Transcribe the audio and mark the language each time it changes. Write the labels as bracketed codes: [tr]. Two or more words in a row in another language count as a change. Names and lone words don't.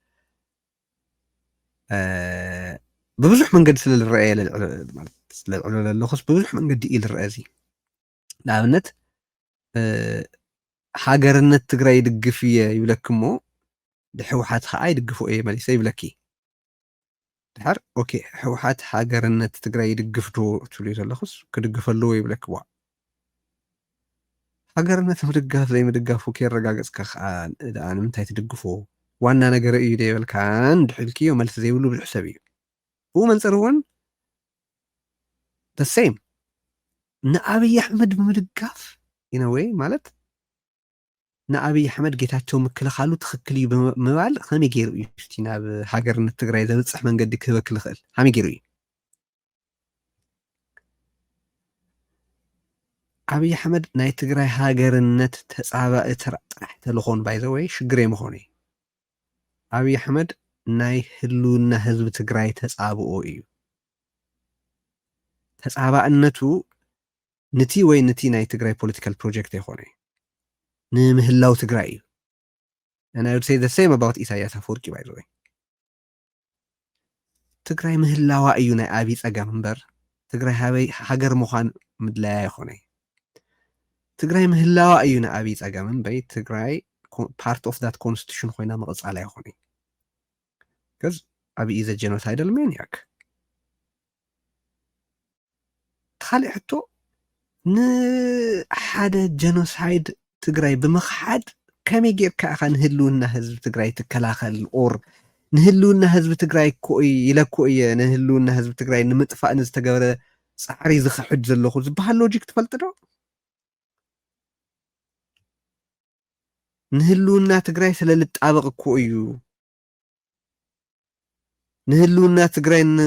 [ti] ብብዙሕ መንገዲ ስለዝረአየ ስለዝዕሎ ዘለኹስ ብብዙሕ መንገዲ እዩ ዝረአ እዚ ንኣብነት ሃገርነት ትግራይ ይድግፍ እየ ይብለክ እሞ ሕወሓት ከዓ ይድግፎ እየ መሊሰ ይብለኪ ድሓር ኦኬ ሕወሓት ሃገርነት ትግራይ ይድግፍ ዶ ትብሉ ዘለኹስ ክድግፍ ኣለዎ ይብለክዋ ሃገርነት ምድጋፍ ዘይምድጋፉ ከይረጋገፅካ ከዓ ንምንታይ ትድግፎ ዋና ነገር እዩ ደይበልካን ድሕልክዮ መልሲ ዘይብሉ ብዙሕ ሰብ እዩ ብኡ መንፅር እውን [en] the same [ti] ንኣብይ ኣሕመድ ብምድጋፍ ኢነወይ ማለት ንኣብይ ኣሕመድ ጌታቸው ምክልኻሉ ትኽክል እዩ ብምባል ከመይ ገይሩ እዩ እስቲ ናብ ሃገርነት ትግራይ ዘብፅሕ መንገዲ ክህበክል ይኽእል ከመይ ገይሩ እዩ ኣብይ ኣሕመድ ናይ ትግራይ ሃገርነት ተፃባኢ ጥራሕ ተልኾን [en] by the way [ti] ሽግር የምኾነ እዩ ኣብይ ኣሕመድ ናይ ህልውና ህዝቢ ትግራይ ተፃብኦ እዩ ተፃባእነቱ ነቲ ወይ ነቲ ናይ ትግራይ [en] political project [ti] ኣይኮነ ንምህላው ትግራይ እዩ [en] and I would say the same about ኢሳያስ አፈወርቂ by the way [ti] ትግራይ ምህላዋ እዩ ናይ ኣብይ ፀገም እምበር ትግራይ ሃገር ምዃን ምድላያ ይኾነ ትግራይ ምህላዋ እዩ ናይ ኣብይ ፀገም እምበይ ትግራይ [en] part of that constitution [ti] ኮይና መቕፃላ ይኾነ [en] because ኣብይ is a genocidal maniac [ti] ካልእ ሕቶ ንሓደ ጀኖሳይድ ትግራይ ብምኽሓድ ከመይ ጌርካ ኢኻ ንህልውና ህዝቢ ትግራይ ትከላኸል ኦር ንህልውና ህዝቢ ትግራይ ኢለኮ እየ ንህልውና ህዝቢ ትግራይ ንምጥፋእ ንዝተገበረ ፃዕሪ ዝኽሕድ ዘለኹ ዝበሃል ሎጂክ ትፈልጥ ዶ ንህልውና ትግራይ ስለልጣበቕ እኮ እዩ ንህልውና ትግራይ